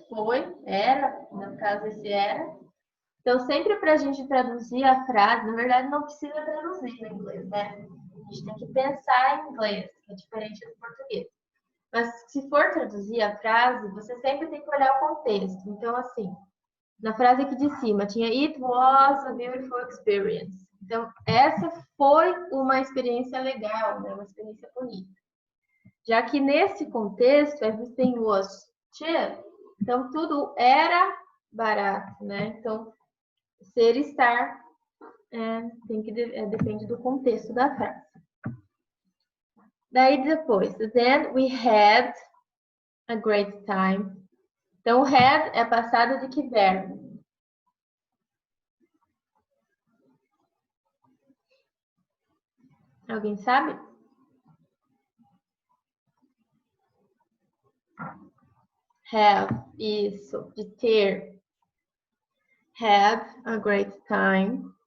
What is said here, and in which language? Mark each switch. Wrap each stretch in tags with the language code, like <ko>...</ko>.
<pt>Foi, era, no caso esse era. Então, sempre para a gente traduzir a frase, na verdade não precisa traduzir no inglês, né? A gente tem que pensar em inglês, que é diferente do português. Mas se for traduzir a frase, você sempre tem que olhar o contexto. Então, assim, na frase aqui de cima tinha</pt> <en>It was a beautiful experience.</en> <pt>Então, essa foi uma experiência legal, né? Uma experiência bonita. Já que nesse contexto,</pt> <en>everything was cheap,</en> <pt>então tudo era barato, né? Então, ser estar depende do contexto da frase. Daí depois,</pt> <en>then we had a great time.</en> <pt>Então, had é passado de que verbo? Alguém sabe?</pt> <en>Have,</en> <pt>isso, de ter.</pt> <en>Had a great time.</en>